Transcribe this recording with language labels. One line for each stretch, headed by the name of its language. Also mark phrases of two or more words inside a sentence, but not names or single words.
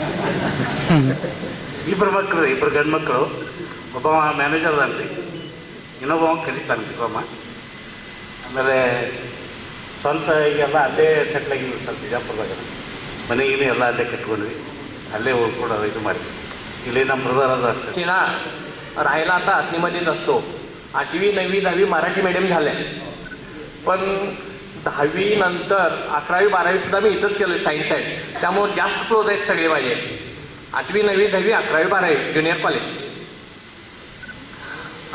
Kannada: ಇಬ್ಬರು ಗಂಡು ಮಕ್ಕಳು, ಒಬ್ಬ ಮ್ಯಾನೇಜರ್ ಅದಾನ್ರಿ, ಇನ್ನೊಬ್ಬ ಕಲಿತಾನೆ ಬಿಕಾಮ. ಆಮೇಲೆ ಸ್ವಂತ ಈಗೆಲ್ಲ ಅಲ್ಲೇ ಸೆಟ್ಲ್ ಆಗಿದ್ವಿ ಸರ್ ಬಿಜಾಪುರದಾಗ. ಮನೆಗಿನ ಎಲ್ಲ ಅಲ್ಲೇ ಕಟ್ಕೊಂಡ್ವಿ, ಅಲ್ಲೇ ಉಳ್ಕೊಂಡು ಇದು ಮಾಡಿದ್ವಿ. ಇಲ್ಲಿ ನಮ್ಮ ಬ್ರದರ್ ಅದು ಅಷ್ಟೇ.
Marathi: राहायला आता आतनीमध्येच असतो. 8वी 9वी 10वी मराठी मीडियम झाले, पण 10वी नंतर 11वी 12वी सुद्धा मी इथंच केलं
English: science side.
Marathi: त्यामुळे जास्त क्लोज आहेत सगळे माझे. 8वी 9वी 10वी 11वी 12वी
English: junior college.